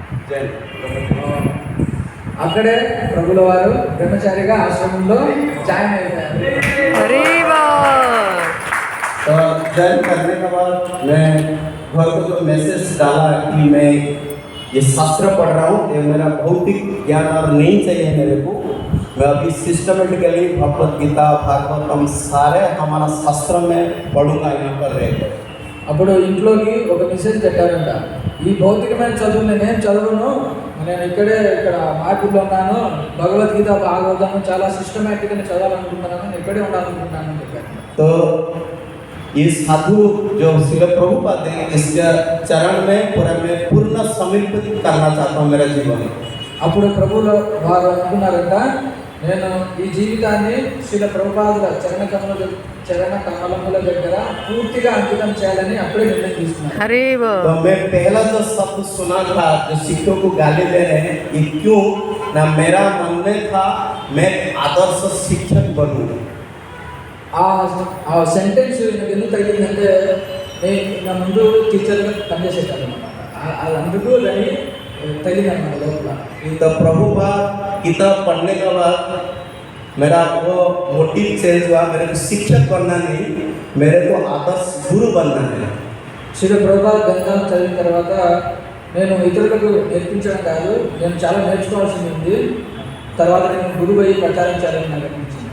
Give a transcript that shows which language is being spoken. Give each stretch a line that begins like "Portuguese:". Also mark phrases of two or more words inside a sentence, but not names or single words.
Telugu: అక్కడే ప్రభుల వారు బ్రహ్మచారిగా ఆశ్రమంలో జాయిన్ అయిపోయారు.
Hindi: तो ज्वाइन करने के बाद मैं घर को जो मैसेज डाला कि मैं ये शास्त्र पढ़ रहा हूँ, ये मेरा भौतिक ज्ञान और नहीं चाहिए मेरे को। मैं अभी सिस्टमेटिकली भगवत गीता भागवतम सारे हमारा शास्त्र में पढ़ूंगा यहाँ पर रहकर।
Telugu: అప్పుడు ఇంట్లోకి ఒక మెసేజ్ పెట్టారంట, ఈ భౌతికమైన చదువు నేనేం చదవను, నేను ఇక్కడ మార్పులో ఉన్నాను, భగవద్గీత భాగవతం చాలా సిస్టమేటిక్గా చదవాలనుకుంటున్నాను, నేను ఇక్కడే ఉండాలనుకుంటున్నాను అని చెప్పారు.
Hindi: तो ये साधु जो श्रील प्रभुपाद हैं, इसके चरण में पूरा मैं पूर्ण समर्पित करना चाहता हूँ मेरा जीवन।
Telugu: అప్పుడు ప్రభువుల వారు అనుకున్నారంట, నేను ఈ జీవితాన్ని శ్రీల ప్రభుపాదుల చరణ కమలముల దగ్గర పూర్తిగా అంకితం చేయాలని అప్పుడే నిర్ణయం తీసుకున్నాను.
Hindi: तो मैं पहला जो शब्द सुना था जो शिक्षकों को गाली दे रहे हैं, ये क्यों ना मेरा मन में था मैं आदर्श शिक्षक बनूं।
Telugu: ఆ సెంటెన్స్ నాకు ఎందుకు తగిలిందంటే, నేను నా ముందు టీచర్గా పనిచేసేటాను అనమాట, అది అందుకు దాన్ని తగిలిందన్నమాట లోపల.
Hindi: तो प्रभुपाद किताब पढ़ने के बाद मेरा वो मोटिव चेंज हुआ, मेरे को शिक्षक बनना नहीं, मेरे को आदर्श गुरु बनना है।
Telugu: శ్రీ ప్రభుపాద గ్రంథాలు చదివిన తర్వాత నేను ఇతరులకు నేర్పించడం కాదు, నేను చాలా నేర్చుకోవాల్సింది ఉంది, తర్వాత నేను గురువు అయ్యి ప్రచారం చేయాలని నాకు అనిపించింది.